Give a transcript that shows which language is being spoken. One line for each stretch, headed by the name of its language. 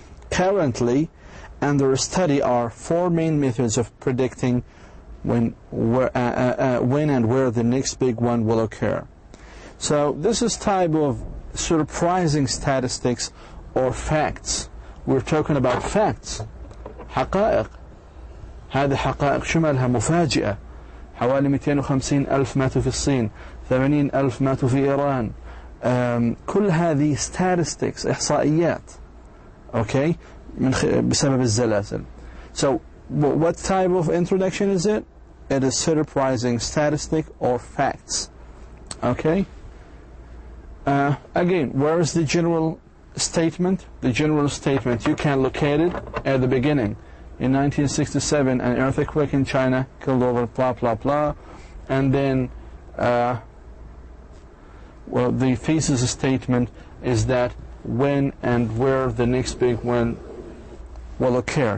English: Currently, under study are 4 main methods of predicting when and where the next big one will occur. So this is type of surprising statistics or facts. We're talking about facts.
Arabic: حقائق. هذه حقائق شمالها مفاجئة. حوالي 250 ألف ماتوا في الصين، 80 ألف ماتوا في إيران. كل هذه statistics، إحصائيات. Okay? بسبب الزلازل.
English: So what type of introduction is it? It is surprising statistic or facts. Okay? Again, where is the general statement? The general statement, you can locate it at the beginning. In 1967, an earthquake in China killed over blah blah blah, and then well, the thesis statement is that when and where the next big one will occur.